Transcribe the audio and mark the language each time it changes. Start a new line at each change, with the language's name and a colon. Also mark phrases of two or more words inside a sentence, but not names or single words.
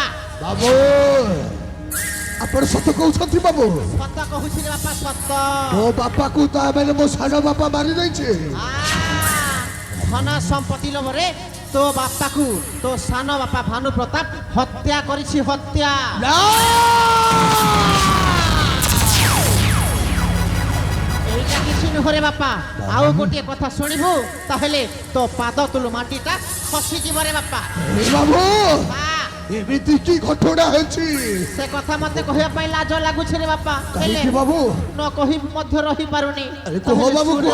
Odia: ବାବୁ ଆପଣ ସତ କହୁଛନ୍ତି ବାବୁ ସତ କହୁଛି ରେ ବାପା ସତ ମୋ ବାପାକୁ ତା ମାନେ ମୋ ସାନ ବାପା ମାରି ଦେଇଛି ଧନ ସମ୍ପତ୍ତି ଲୋଭରେ ତୋ ବାପାକୁ ତୋ ସାନ ବାପା ଭାନୁ ପ୍ରତାପ ହତ୍ୟା କରିଛି ହତ୍ୟା ଏଇଟା କିଛୁ ନୁହରେ ବାପା ଆଉ ଗୋଟିଏ କଥା ଶୁଣିବୁ ତାହେଲେ ତୋ ପାଦ ତୁଳୁ ମାଟିଟା ଖସିଯିବ ରେ ବାପା ବାବୁ ଏମିତି କି ଘଟଣା ହେଇଛି ସେ କଥା ମତେ କହିବା ପାଇଁ ଲାଜ ଲାଗୁଛି ରେ ବାପା ହେଲେ ବାବୁ ନ କହି ମଧ୍ୟ ରହିପାରୁନି କୁହ ବାବୁ କୁହ